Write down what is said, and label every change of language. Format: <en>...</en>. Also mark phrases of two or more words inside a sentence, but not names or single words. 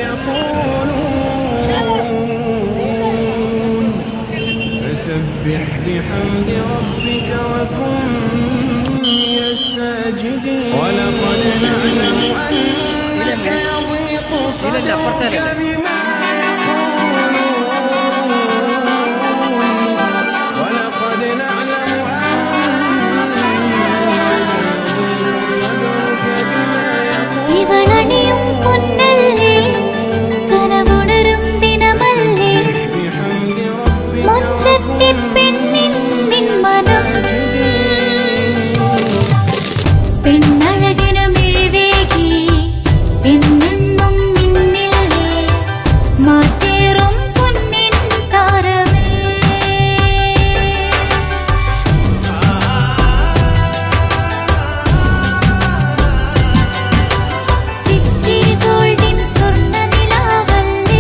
<ar>يقولون فسبح بحمد ربك وكن من الساجدين ولقد نعلم أنك يضيق صدرك بما يقولون ولقد نعلم أنك يضيق صدرك بما يقولون</ar> <ml>ഇവളണിയും പൊന്നല്ലേ കനവുണരും ദിനമല്ലേ</ml> <ar>بحمد ربك</ar> <ml>മുച്ചത്തി പെണ്ണിൻ നിൻ മനം പെണ്ണഴകിനു മിഴിവേകി എന്നെന്നും നിന്നില്ലേ മാറ്റേറും പൊന്നിൻ താരമേ സിറ്റി ഗോൾഡിൻ സ്വർണ്ണനിലാവല്ലേ</ml>